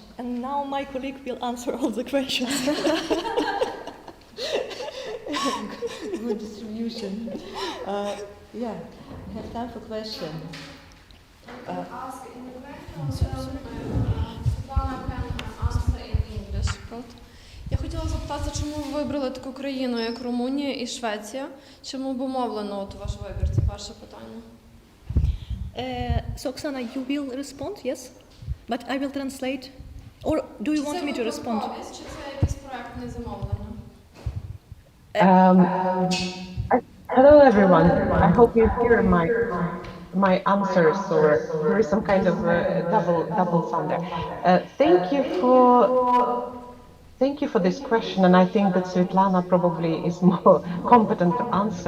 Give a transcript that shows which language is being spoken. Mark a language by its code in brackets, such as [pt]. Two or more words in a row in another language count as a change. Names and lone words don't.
[en] And now my colleague will answer all the questions. Good distribution. We have time for questions. Ask in the question, Svitlana can answer in English. [uk] Я хотіла запитати, чому ви вибрали таку країну, як Румунія і Швеція? Чому обумовлено ваш вибір? Це перше питання. [en] So Oksana, you will respond, yes? But I will translate. Or do you want me to respond? [uk] Чи це якесь проектне замовлення? [en] Hello everyone. I hope you hear my answers, or there is some kind of double sound there. Thank you for this question, and I think that Svitlana probably is more competent to answer.